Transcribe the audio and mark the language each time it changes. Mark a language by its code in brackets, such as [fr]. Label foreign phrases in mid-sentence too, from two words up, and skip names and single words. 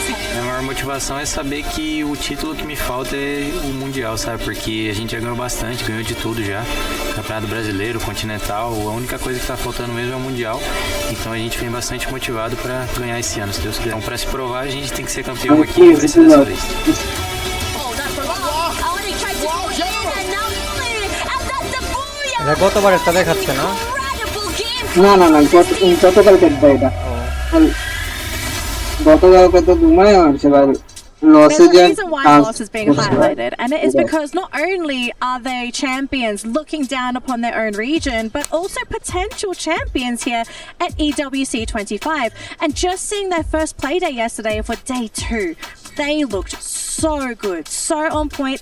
[pt] A maior motivação é saber que o título que me falta é o Mundial, sabe? Porque a gente já ganhou bastante, ganhou de tudo já. Campeonato Brasileiro, Continental, a única coisa que tá faltando mesmo é o Mundial. Então a gente vem bastante motivado para ganhar esse ano, se Deus quiser. Então para se provar a gente tem que ser campeão aqui e vai ser dessa vez. [bn] গতবার একটা দেখাচ্ছে না না গতকালকে এটা গতকালকে তো দুমায় মারছে ভাই [en] There's a reason why loss is being highlighted, and it is because not only are they champions looking down upon their own region, but also potential champions here at EWC 25. And just seeing their first play day yesterday for day 2, they looked so good, so on point.